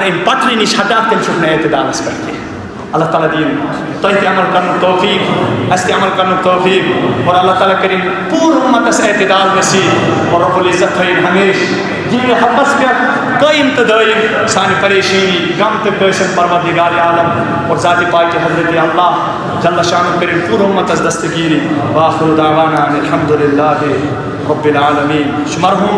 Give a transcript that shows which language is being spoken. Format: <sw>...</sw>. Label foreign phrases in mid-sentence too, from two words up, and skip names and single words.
<ks>امہِ پٹرِ نِش ہٹاکھ تیٚلہِ چھُکھ نہٕ اعتدالس پٮ۪ٹھ کینٛہہ اللہ تعالیٰ دِیِن تۄہہِ تہِ عمل کرنُک توفیٖق اَسہِ تہِ عمل کرنُک توفیٖق اور اللہ تعالیٰ کٔرِنۍ پوٗرٕ اُمتس اعتدال نصیٖب اور رب العزت تھٲیِن ہمیشہٕ دینِ حقس پٮ۪ٹھ قٲیِم تہٕ دٲیِم سانہِ پریشٲنی غم تہٕ کٲشِر پروردگار عالم اور ذاتِ پاکِ حضرت اللہ جل شانُہ کٔرِنۍ پوٗرٕ اُمتس دستگیٖری</ks> <ar>وآخر دعوانا الحمدُ للہ رب العالمین</ar> <ks>یہِ چھُ مرحوٗم</ks>